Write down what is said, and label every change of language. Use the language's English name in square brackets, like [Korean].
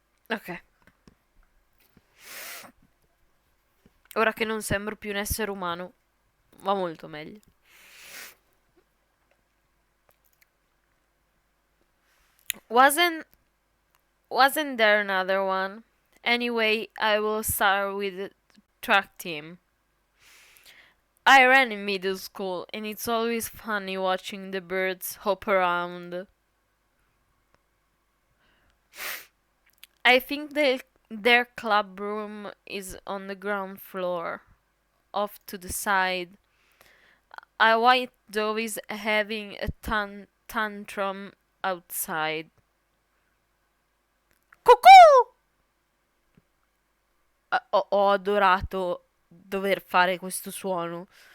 [Italian] Ok. Ora che non sembro più un essere umano, va molto meglio. [English] Wasn't there another one? Anyway, I will start with the track team. I ran in middle school, and it's always funny watching the birds hop around. I think their club room is on the ground floor, off to the side. A white dove is having a tantrum outside. Cucù! [Italian] Ho adorato dover fare questo suono.